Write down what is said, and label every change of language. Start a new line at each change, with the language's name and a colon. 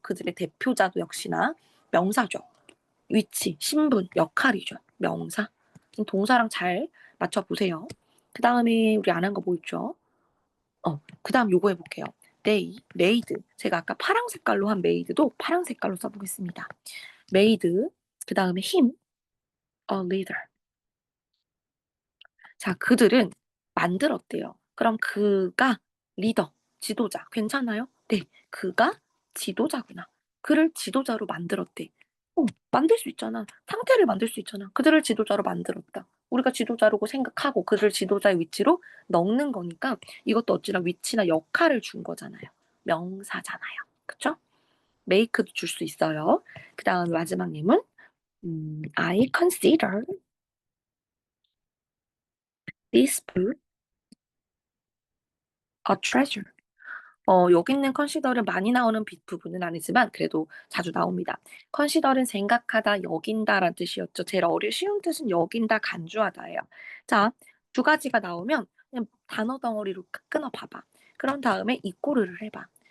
Korean: 그들의 대표자도 역시나 명사죠. 위치, 신분, 역할이죠. 명사. 동사랑 잘 맞춰보세요. 그 다음에 우리 안 한 거 뭐 있죠? 그 다음 요거 해볼게요.
English: they, made.
Korean: 제가 아까 파랑 색깔로 한 made도 파랑 색깔로 써보겠습니다.
English: made,
Korean: 그 다음에
English: him, a leader.
Korean: 자, 그들은 만들었대요. 그럼 그가 리더, 지도자, 괜찮아요? 네, 그가 지도자구나. 그를 지도자로 만들었대. 만들 수 있잖아. 상태를 만들 수 있잖아. 그들을 지도자로 만들었다. 우리가 지도자라고 생각하고 그들을 지도자의 위치로 넣는 거니까 이것도 어찌나 위치나 역할을 준 거잖아요. 명사잖아요. 그쵸? make도 줄 수 있어요. 그 다음 마지막 예문.
English: I consider this book a treasure.
Korean: 여기 있는 컨시더는 많이 나오는 부분은 아니지만 그래도 자주 나옵니다. 컨시더는 생각하다, 여긴다라는 뜻이었죠. 제일 쉬운 뜻은 여긴다, 간주하다예요. 자, 두 가지가 나오면 그냥 단어 덩어리로 끊어 봐봐. 그런 다음에 이꼬르를 해봐.